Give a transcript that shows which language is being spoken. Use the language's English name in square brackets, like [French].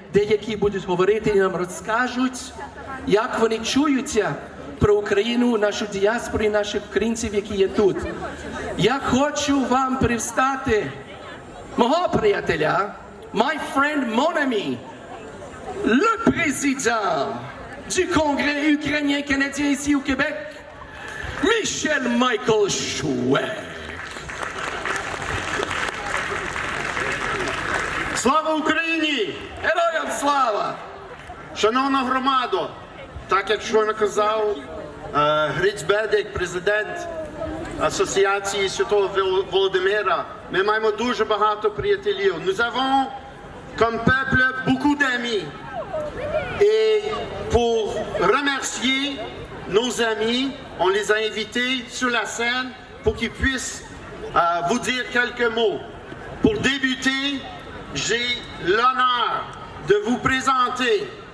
[Ukrainian] деякі будуть говорити і нам розкажуть, як вони чуються про Україну, нашу діаспору і наших українців, які є тут. [French] Я хочу вам представити мого приятеля, [English] my friend, [French] mon ami, le président du Congrès ukrainien-canadien ici au Québec, Michel Michael Chouek. [Ukrainian] Слава Україні! Героям слава! Шановна громадо, так як щойно казав Гриць Бедик, президент Асоціації Святого Володимира, ми маємо дуже багато приятелів. [French] Nous avons comme peuple beaucoup d'amis. Et pour remercier nos amis, on les a invités sur la scène pour qu'ils puissent vous dire quelques mots. Pour débuter, j'ai l'honneur de vous présenter.